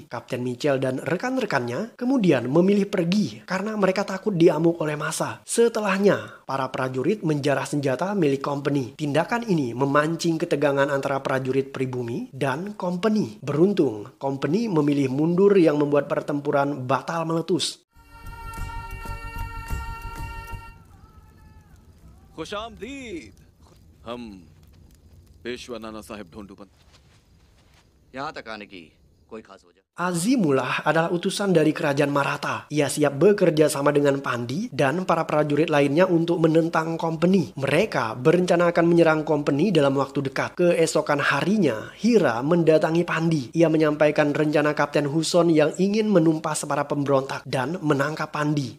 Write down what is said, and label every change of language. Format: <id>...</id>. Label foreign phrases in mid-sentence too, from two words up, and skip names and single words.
<id>Kapten Mitchell dan rekan-rekannya kemudian memilih pergi karena mereka takut diamuk oleh massa. Setelahnya, para prajurit menjarah senjata milik company. Tindakan ini memancing ketegangan antara prajurit pribumi dan company. Beruntung, company memilih mundur yang membuat pertempuran batal meletus.</id> <hi>खुशामदीद हम पेशवा नाना साहेब ढोंडूपंत यहाँ तक आने की कोई खास वजह?</hi> <id>Azimullah adalah utusan dari kerajaan Maratha. Ia siap bekerja sama dengan Pandi dan para prajurit lainnya untuk menentang company. Mereka berencana akan menyerang company dalam waktu dekat. Keesokan harinya, Hira mendatangi Pandi. Ia menyampaikan rencana Kapten Huson yang ingin menumpas para pemberontak dan menangkap Pandi.</id>